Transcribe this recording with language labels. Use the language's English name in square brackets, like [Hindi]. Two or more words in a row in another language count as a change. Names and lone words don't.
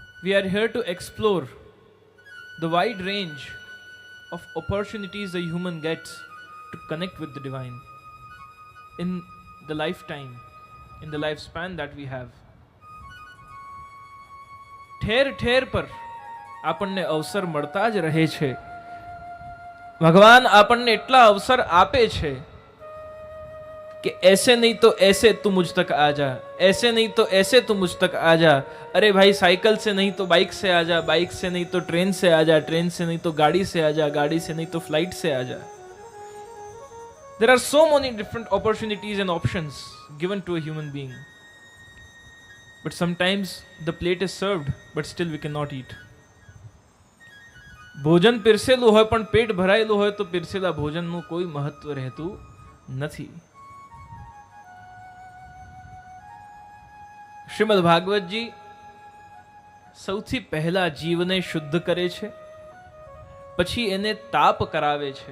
[English] We are here to explore the wide range of opportunities a human gets to connect with the divine in the lifetime, in the lifespan that we have. [Gujarati] ઠેર ઠેર પર આપણને અવસર મળતા જ રહે છે. ભગવાન આપણને એટલા અવસર આપે છે [Hindi] कि ऐसे नहीं तो ऐसे तू मुझ तक आ जा, ऐसे नहीं तो ऐसे तू मुझ तक आ जा. अरे भाई साइकिल से नहीं तो बाइक से आ जा, बाइक से नहीं तो ट्रेन से आ जा, ट्रेन से नहीं तो गाड़ी से आ जा, गाड़ी से नहीं तो फ्लाइट से आ जा. [English] There are so many different opportunities and options given to a human being. But sometimes the plate is served, but still we cannot eat. [Gujarati] ભોજન પીરસેલું હોય પણ પેટ ભરાયેલું હોય તો પીરસેલા ભોજનનું કોઈ મહત્વ રહેતું નથી. શ્રીમદ ભાગવતજી સૌથી પહેલા જીવને શુદ્ધ કરે છે, પછી એને તાપ કરાવે છે.